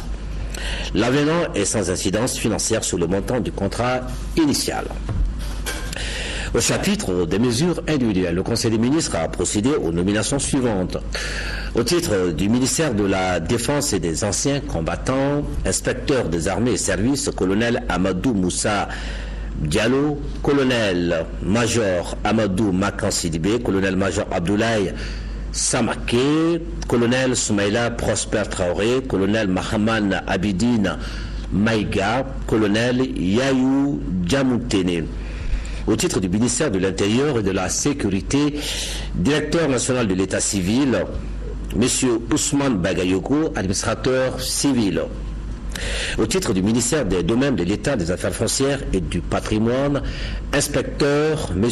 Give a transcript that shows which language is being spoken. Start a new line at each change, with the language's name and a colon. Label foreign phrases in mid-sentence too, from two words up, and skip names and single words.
French: L'avenant est sans incidence financière sur le montant du contrat initial. Au chapitre des mesures individuelles, le Conseil des ministres a procédé aux nominations suivantes. Au titre du ministère de la Défense et des anciens combattants, inspecteur des armées et services, colonel Amadou Moussa Diallo, colonel-major Amadou Makan Sidibé, colonel-major Abdoulaye Samaké, colonel Soumaïla Prosper Traoré, colonel Mahaman Abidine Maïga, colonel Yayou Djamoutene. Au titre du ministère de l'Intérieur et de la Sécurité, directeur national de l'État civil, M. Ousmane Bagayoko, administrateur civil. Au titre du ministère des Domaines de l'État, des Affaires foncières et du patrimoine, inspecteur M.